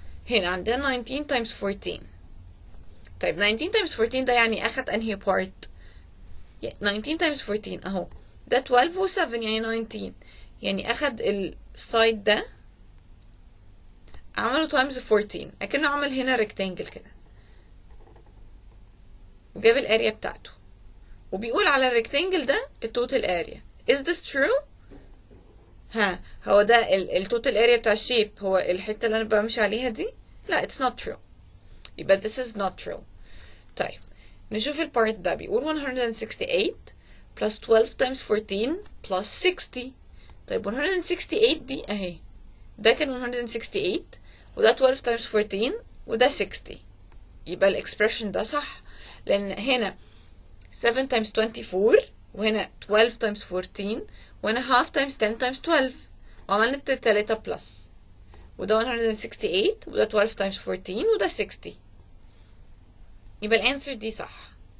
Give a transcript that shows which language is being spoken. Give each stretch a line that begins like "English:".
Arabic: هنا عندنا
English: 19 times 14.
Arabic: طيب 19 times 14 ده يعني اخد انهي part؟ 19 times 14 اهو ده 12 و7 يعني 19، يعني اخد السايد ده عمله times 14، اكنه عمل هنا rectangle كده وجاب الاريا بتاعته، وبيقول على الريكتانجل ده التوتال اريا.
English: is this true؟
Arabic: هو ده التوتال اريا بتاع الشيب، هو الحته اللي انا بمشي عليها دي؟ لا
English: it's not true،
Arabic: يبقى
English: this is not true.
Arabic: طيب نشوف البارت ده. بيقول
English: 168 plus 12 times 14 plus 60.
Arabic: طيب 168 دي اهي، ده كان 168 وده 12 times 14 وده 60، يبقى الاكسبريشن ده صح، لان هنا
English: 7 times 24
Arabic: وهنا
English: 12 times 14
Arabic: وهنا
English: half times 10 times 12
Arabic: وعملنا التلاتة بلس، وده 168 وده 12 times 14 وده 60، يبقى الانسر دي صح.